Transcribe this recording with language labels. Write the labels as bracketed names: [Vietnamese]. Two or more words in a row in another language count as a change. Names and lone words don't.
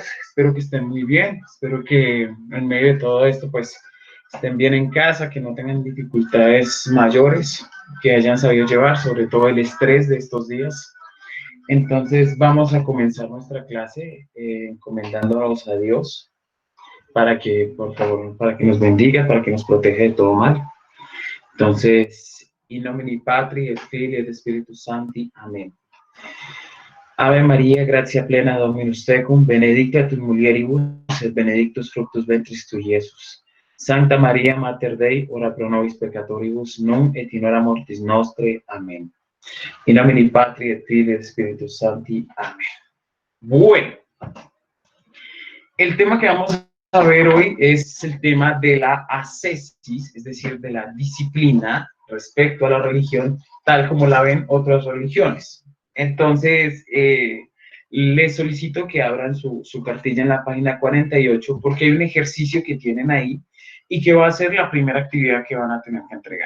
[Spanish] Espero que estén muy bien. Espero que en medio de todo esto, pues, estén bien en casa, que no tengan dificultades mayores, que hayan sabido llevar, sobre todo el estrés de estos días. Entonces, vamos a comenzar nuestra clase encomendándonos a Dios para que, por favor, para que nos bendiga, para que nos proteja de todo mal. Entonces, [Latin] in nomine Patri et Filii et Spiritus Sancti. [Spanish] Amén. [Latin] Ave María, gracia plena, Dominus tecum, benedicta tu mulieribus, et benedictus fructus ventris tui, Iesus. Santa María, Mater Dei, ora pro nobis peccatoribus, nunc et in hora mortis nostre. [Spanish] Amén. [Latin] In nomine Patri et Filii et Spiritus Sancti. [Spanish] Amén. Bueno, el tema que vamos a ver hoy es el tema de la ascesis, es decir, de la disciplina respecto a la religión, tal como la ven otras religiones. Entonces, les solicito que abran su cartilla en la página 48 porque hay un ejercicio que tienen ahí y que va a ser la primera actividad que van a tener que entregar.